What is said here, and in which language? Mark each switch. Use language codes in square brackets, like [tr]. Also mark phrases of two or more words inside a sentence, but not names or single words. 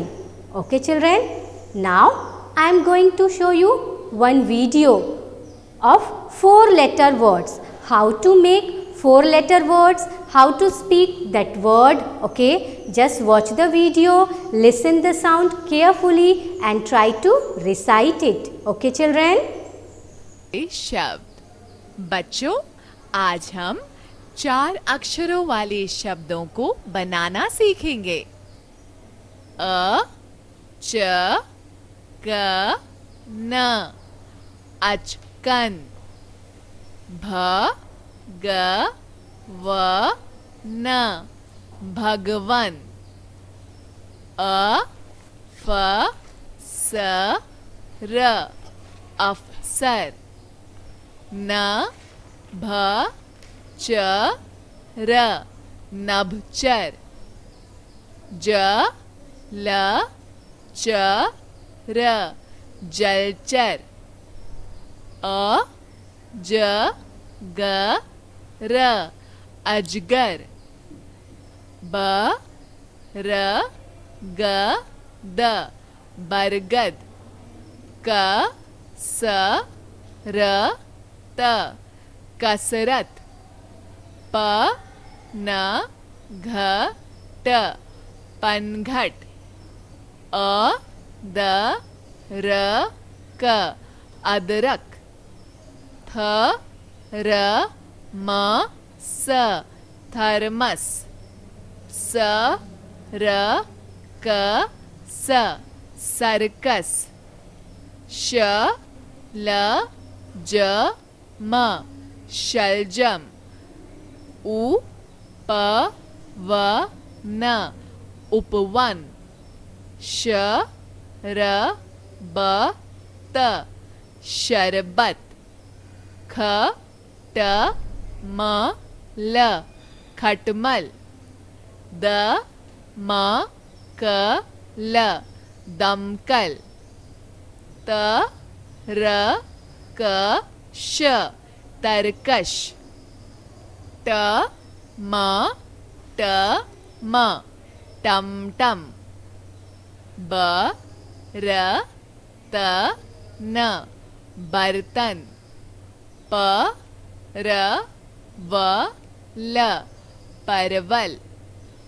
[en] Okay children, now I am going to show you one video of 4-letter words. How to make 4-letter words, how to speak that word. Okay, just watch the video, listen the sound carefully and try to recite it. Okay children. [hi] शब्द बच्चों, आज हम 4 अक्षरों वाले शब्दों को बनाना सीखेंगे। अ, च, क, न, अचकन। भ, ग, व, न, भगवन। अ, फ, स, र, अफसर। न, भ, च, र, नभचर। ज, ल, च, र, जलचर। अ, ज, ग, र, अजगर। ब, र, ग, द, बरगद। क, स, र, त, कसरत। प, न, घ, ट, पनघट। अ, द, र, क, अदरक। थ, र, म, स, थर्मस। स, र, क, स, सर्कस। श, ल, ज, म, शलजम। उ, प, व, न, उपवन। श, र, ब, त, शरबत। ख, ट, म, ल, खटमल। द, म, क, ल, दमकल। त, र, क, श, तरकश। ट, म, ट, म, टमटम। ब, र, त, न, बर्तन। प, र, व, ल, परवल।